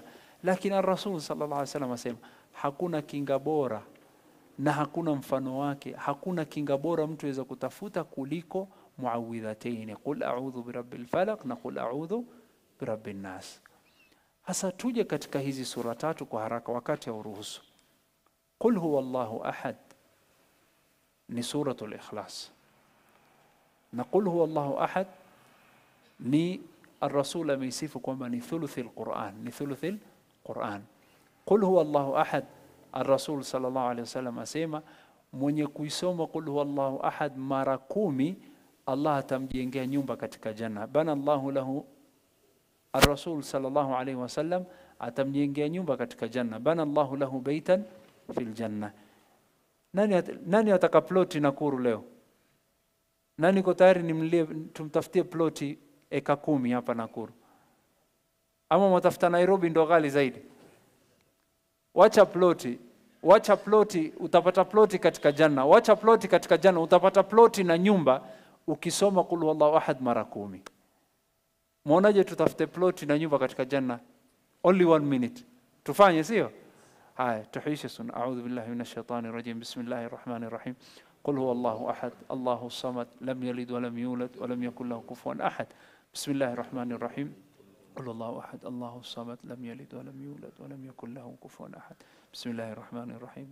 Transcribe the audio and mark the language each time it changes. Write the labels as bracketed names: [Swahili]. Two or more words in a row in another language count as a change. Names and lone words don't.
[Swahili] Lakini [Arabic] الرسول صلى الله عليه وسلم [Swahili] asema hakuna kinga bora na hakuna mfano wake, hakuna kinga bora mtu aweza kutafuta kuliko muawwidhatayn, [Arabic] قل أعوذ برب الفلق [Swahili] na [Arabic] قل أعوذ برب الناس. [Swahili] Hasa tuje katika hizi sura tatu kwa haraka wakati wa uruhusu. [Arabic] قل هو الله أحد [Swahili] ni [Arabic] سورة الإخلاص, [Swahili] na [Arabic] قل هو الله أحد [Swahili] ni [Arabic] الرسول [Swahili] kwamba ni [Arabic] ثلث القرآن, [Swahili] ni [Arabic] ثلث القرآن. قل هو الله أحد, الرسول صلى الله عليه وسلم [Swahili] asema mwenye kuisoma [Arabic] قل هو الله أحد [Swahili] mara 10 Allah atamjengea nyumba katika janna. [Arabic] بنى الله له, الرسول صلى الله عليه وسلم [Swahili] atamjengea nyumba katika janna. [Arabic] بنى الله له بيتا في الجنة. [Swahili] Nani ataka ploti Nakuru leo? Nani ko tayari nimlie tumtafutie ploti eka 10 hapa Nakuru? Ama mtafuta Nairobi ndo ghali zaidi? Wacha ploti utapata ploti katika janna. Wacha ploti katika janna utapata ploti na nyumba ukisoma [Arabic] قل هو الله أحد [Swahili] mara 10. Muonaje tutafute ploti na nyumba katika janna? [English] Only 1 minute. [Swahili] Tufanye sio? Haya, tuhishe sunna. [Arabic] أعوذ بالله من الشيطان الرجيم بسم الله الرحمن الرحيم قل هو الله أحد الله الصمد لم يلد ولم يولد ولم يكن له كفوا أحد. بسم الله الرحمن الرحيم. قل الله أحد الله الصمد لم يلد ولم يولد ولم يكن له كفوا أحد. بسم الله الرحمن الرحيم.